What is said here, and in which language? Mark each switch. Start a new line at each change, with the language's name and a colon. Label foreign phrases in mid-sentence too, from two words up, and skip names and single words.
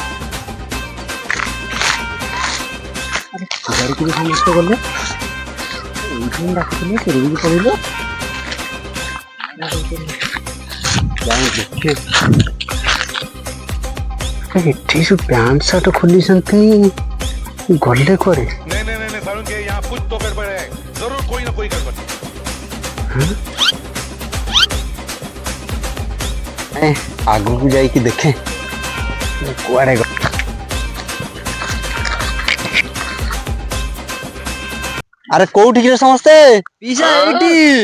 Odia: ଘରକୁ ବି ସମସ୍ତେ ଗଲେ ଏଇଠି ଡାକୁଥିଲେ ସେଠିକି ପଳେଇଲେ। ଏଠି ସବୁ ପ୍ୟାଣ୍ଟ ସାର୍ଟ ଖୋଲିଛନ୍ତି ଗଲେ କୁଆଡେ?
Hindi: नहीं सारुण के यहाँ कुछ तो गड़बड़ है, जरूर कोई ना कोई गड़बड़।
Odia: ଆଗକୁ ଯାଇକି ଦେଖେ କୁଆଡେ ଗଲେ। ଆରେ କୋଉଠିକି ରେ ସମସ୍ତେ? ପିସା ଏଇଠି।